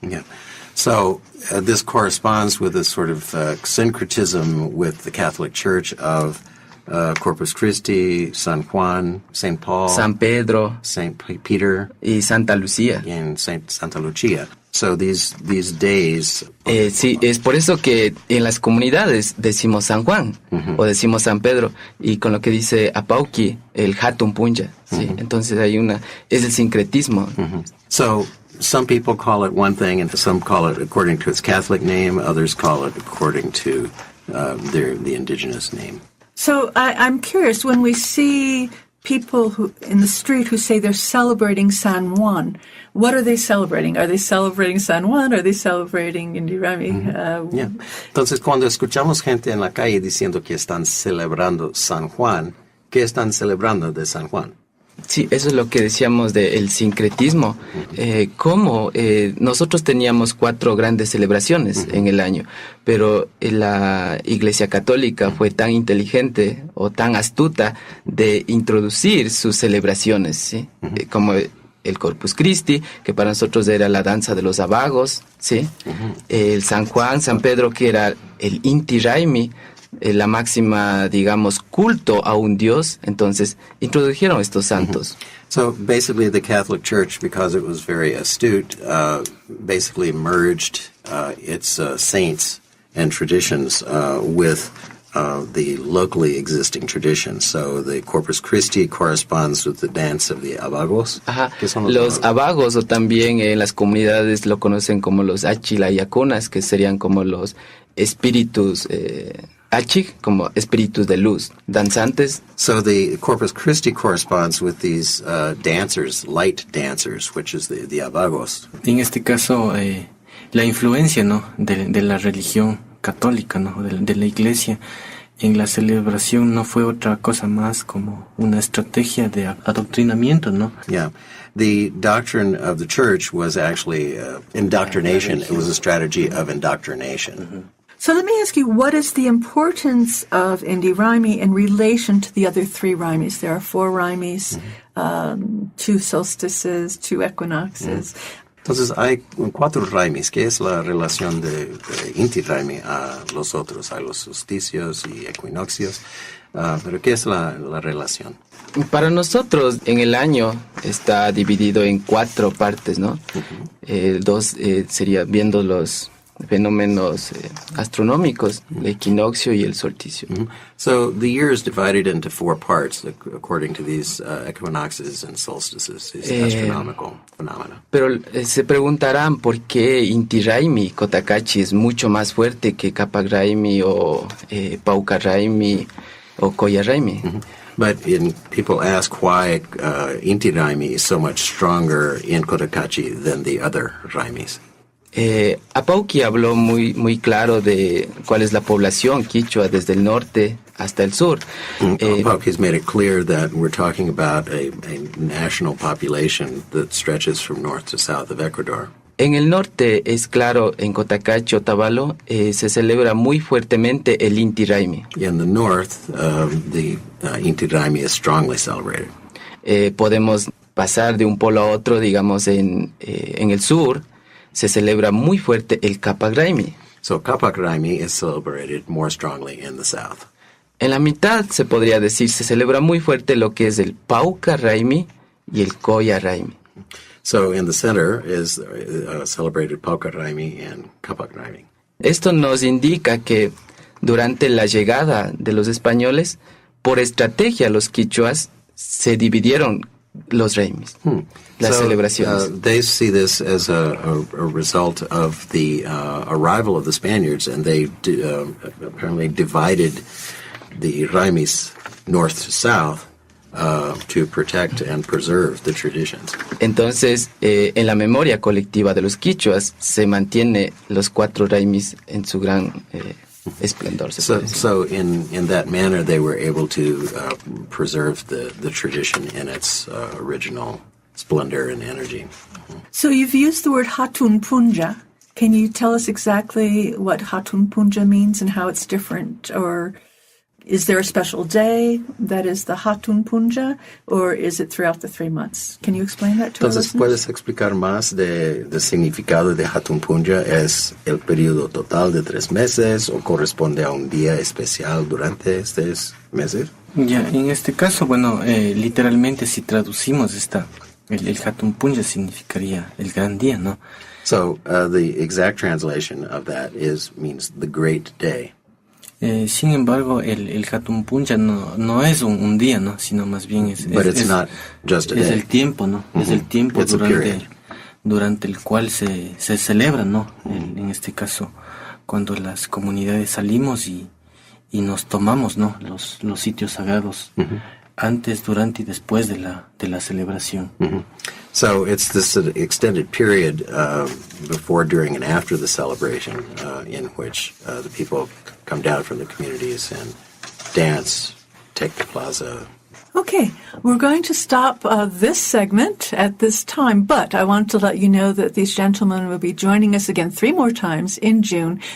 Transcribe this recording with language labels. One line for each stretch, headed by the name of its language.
English: Yeah. So this corresponds with a sort of syncretism with the Catholic Church of Corpus Christi, San Juan, St. Paul, San Pedro, St. Peter,
Spanish: y Santa Lucía.
English: And Santa Lucia. So these days.
Spanish: Sí, es por eso que en las comunidades decimos San Juan o decimos San Pedro, y con lo que dice Apauki, el Hatun Punja. Sí, entonces es el sincretismo.
English: So some people call it one thing, and some call it according to its Catholic name. Others call it according to the indigenous name. So I'm curious, when we see people who in the street who say they're celebrating San Juan. What are they celebrating? Are they celebrating San Juan? Are they celebrating Inty Raymi? Yeah.
Spanish: Entonces, cuando escuchamos gente en la calle diciendo que están celebrando San Juan, ¿qué están celebrando de San Juan? Sí, eso es lo que decíamos del sincretismo. Como nosotros teníamos 4 grandes celebraciones en el año, pero la Iglesia Católica fue tan inteligente o tan astuta de introducir sus celebraciones, ¿sí? Como el Corpus Christi, que para nosotros era la danza de los abagos, ¿sí? El San Juan, San Pedro, que era el Inty Raymi, la máxima, digamos, culto a un dios. Entonces introdujeron estos santos.
English: So basically the Catholic Church, because it was very astute, basically merged its saints and traditions with the locally existing traditions. So the Corpus Christi corresponds with the dance of the abagos.
Spanish: Ajá. Los abagos, o también en las comunidades lo conocen como los achilayacunas, que serían como los espíritus achi, como espíritus de luz, danzantes.
English: So the Corpus Christi corresponds with these dancers, light dancers, which is the abagos.
Spanish: En este caso, la influencia, ¿no?, de la religión católica, ¿no?, de la iglesia en la celebración no fue otra cosa más como una estrategia de adoctrinamiento, ¿no?
English: Yeah. The doctrine of the church was actually indoctrination. It was a strategy of indoctrination. So let me ask you, what is the importance of Inty Raymi in relation to the other 3 Raymis? There are 4 Raymis, 2 solstices, 2 equinoxes.
Spanish: Entonces hay 4 Raymis. ¿Qué es la relación de Inty Raymi a los otros, a los solsticios y equinoccios? Pero ¿qué es la relación? Para nosotros, en el año está dividido en 4 partes, ¿no? 2 sería viendo los fenómenos astronómicos, el equinoccio y el solsticio.
English: So the year is divided into 4 parts according to these equinoxes and solstices, these astronomical phenomena.
Spanish: Pero se preguntarán por qué Inty Raymi, Cotacachi, es mucho más fuerte que Apak Raymi o Pauka Raymi o Koya Raymi.
English: But people ask why Inty Raymi is so much stronger in Cotacachi than the other Raymis.
Spanish: Apauki habló muy claro de cuál es la población quichua desde el norte hasta el sur.
English: Apauki has made it clear that we're talking about a national population that stretches from north to south of Ecuador.
Spanish: En el norte es claro, en Cotacachi, Otavalo, se celebra muy fuertemente el Inty Raymi.
English: In the north, the Inty Raymi is strongly celebrated.
Spanish: Podemos pasar de un polo a otro, digamos, en el sur. Se celebra muy fuerte el Apak Raymi.
English: So Apak Raymi is celebrated more strongly in the south.
Spanish: En la mitad se podría decir se celebra muy fuerte lo que es el Pauka Raymi y el Koya Raymi.
English: So in the center is celebrated Pauka Raymi and Apak Raymi.
Spanish: Esto nos indica que durante la llegada de los españoles, por estrategia los quichuas se dividieron los Raymis, las celebraciones.
English: They see this as a result of the arrival of the Spaniards, and they apparently divided the Raymis north to south to protect and preserve the traditions.
Spanish: Entonces, en la memoria colectiva de los quichuas se mantiene los 4 Raymis en su gran esplendor.
English: So in that manner, they were able to preserve the tradition in its original splendor and energy. So you've used the word Hatun Punja. Can you tell us exactly what Hatun Punja means and how it's different? Or is there a special day that is the Hatun Punja, or is it throughout the 3 months? Can you explain that to us?
Spanish: Entonces, ¿puedes explicar más del significado de Hatun Punja? ¿Es el periodo total de 3 meses o corresponde a un día especial durante estos meses? Ya, en este caso, bueno, literalmente si traducimos el Hatun Punja significaría el gran día, ¿no?
English: So, the exact translation of that means the great day.
Spanish: Sin embargo, el Hatun Punja no es un día, ¿no? Sino más bien es el tiempo, ¿no? Es el tiempo durante el cual se celebra, ¿no? En este caso, cuando las comunidades salimos y nos tomamos, ¿no? Los sitios sagrados antes, durante y después de la celebración.
English: So it's this extended period before, during, and after the celebration in which the people come down from the communities and dance, take the plaza. Okay, we're going to stop this segment at this time, but I want to let you know that these gentlemen will be joining us again 3 more times in June.